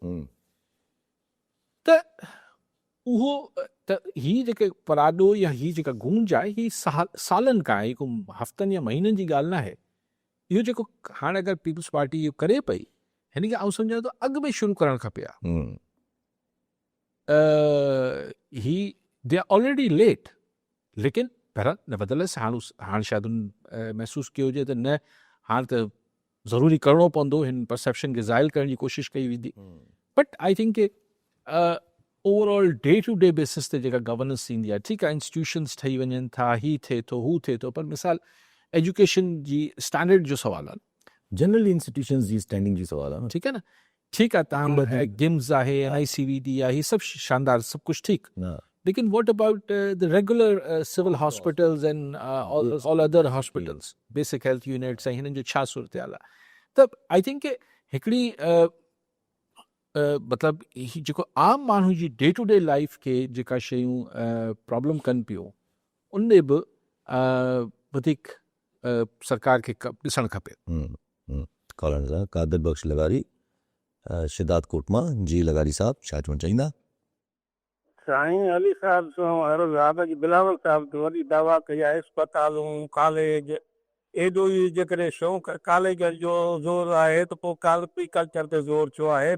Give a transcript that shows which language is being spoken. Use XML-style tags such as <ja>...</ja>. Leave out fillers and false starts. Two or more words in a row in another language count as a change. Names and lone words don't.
<sd>त उहो त हीअ जेके पराॾो या हीअ जेका गूंज आहे हीअ सालनि खां आहे, को हफ़्तनि या महीननि जी ॻाल्हि न आहे। इहो जेको हाणे अगरि पीपल्स पार्टी इहो करे पई, हिन खे आउं सम्झां थो अॻु में शुरू करणु खपे हा।</sd> <en>They are already late,</en> <sd>लेकिन बहरहाल नेवरदलेस हाणे शायदि उन महसूसु कयो हुजे त न हाणे त ज़रूरी करिणो पवंदो, हिन परसेप्शन खे ज़ाइल करण जी कोशिशि कई वेंदी।</sd> <en>But I think</en> <sd>के</sd> <en>overall day to day basis</en> <sd>ते जेका गवर्नेंस थींदी आहे, ठीकु आहे इंस्टीट्यूशन्स ठही वञनि था, ही थिए थो हू थिए थो, पर मिसाल एजुकेशन जी स्टैंडर्ड जो सवाल आहे, जनरल इंस्टीट्यूशंस जी स्टैंडिंग जी सवाल आहे न। ठीकु आहे न, ठीकु आहे तव्हां गिम्स आहे, NICVD आहे, ही सभु शानदार, सभु कुझु ठीकु,</sd> <en>lekin what about the regular civil hospitals and all other hospitals, basic health units</en> <sd>ऐं हिननि जो छा सूरत हाल आहे? त</sd> <en>I think</en> <sd>के हिकिड़ी मतिलबु ही जेको आम माण्हू जी</sd> <en>day to day life</en> <sd>खे जेका शयूं प्रॉब्लम कनि पियूं, उन में बि वधीक सरकार खे ॾिसणु खपे। कॉलर सां कादर बख्श लगारी, शिदात कोटमा जी लगारी साहब छा चवणु चाहींदा? साईं अली साहब सां बिलावल साहब तो वॾी दावा कई आहे, अस्पतालूं कॉलेज एॾो ई जेकॾहिं शौक़ु कॉलेज जो ज़ोर आहे त पोइ कल्चर ते ज़ोर छो आहे?</sd>